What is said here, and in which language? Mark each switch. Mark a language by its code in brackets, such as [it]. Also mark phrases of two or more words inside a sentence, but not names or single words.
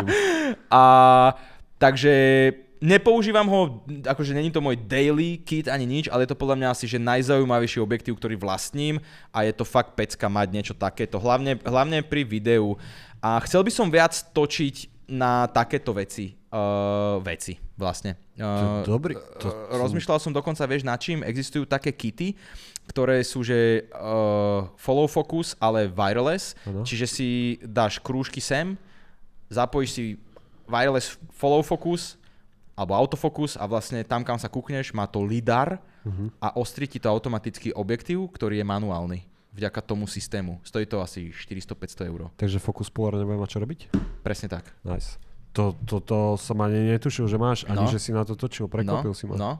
[sk] A takže nepoužívam ho, akože není to môj [en] daily kit [sk] ani nič, ale je to podľa mňa asi že najzaujímavejší objektív, ktorý vlastním a je to fakt pecka mať niečo takéto, hlavne pri videu. A chcel by som viac točiť na takéto veci vlastne. Dobrý. Rozmýšľal som dokonca, vieš, nad čím existujú také kity, ktoré sú, že [en] follow focus, [sk] ale wireless, čiže si dáš krúžky sem, zapojíš si [en] wireless follow focus, [sk] alebo autofokus a vlastne tam, kam sa kúkneš, má to lidar a ostrí ti to automaticky objektív, ktorý je manuálny vďaka tomu systému. Stojí to asi 400-500 eur. Takže Focus Polar nebude mať čo robiť? Presne tak. Nice. To som ani netušil, že máš, ani že si na to točil, prekvapil si ma.